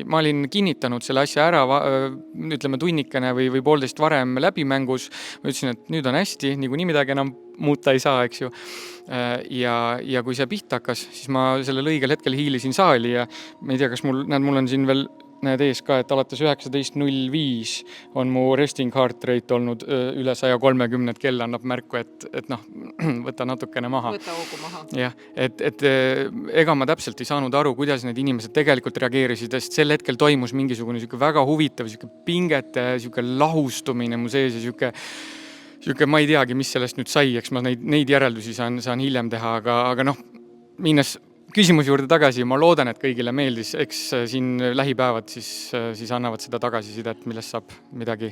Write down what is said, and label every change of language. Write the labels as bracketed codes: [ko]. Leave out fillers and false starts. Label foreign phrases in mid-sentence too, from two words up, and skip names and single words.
[et] Ma olin kinnitanud selle asja ära, ütleme tunnikene või 1,5 varem läbimängus. Ma ütlesin, et nüüd on hästi, niikuinii midagi enam muuta ei saa, eks ju. Ja kui see pihta hakkas, siis ma sellel õigel hetkel hiilisin saali ja ma ei tea, kas mul on siin veel näed ees ka, et alates 19.05 on mu [en] resting heart rate [et] olnud üle 130, et kell annab märku, et võta natukene maha. Võta hoogu maha. Jah, et ega ma täpselt ei saanud aru, kuidas need inimesed tegelikult reageerisid, sest sel hetkel toimus mingisugune väga huvitav pingete lahustumine mu sees ja ma ei teagi, mis sellest nüüd sai, eks ma neid järeldusi saan hiljem teha, aga minnes küsimuse juurde tagasi, ma loodan, et kõigile meeldis, eks siin lähipäevad siis annavad seda tagasisidet, millest saab midagi.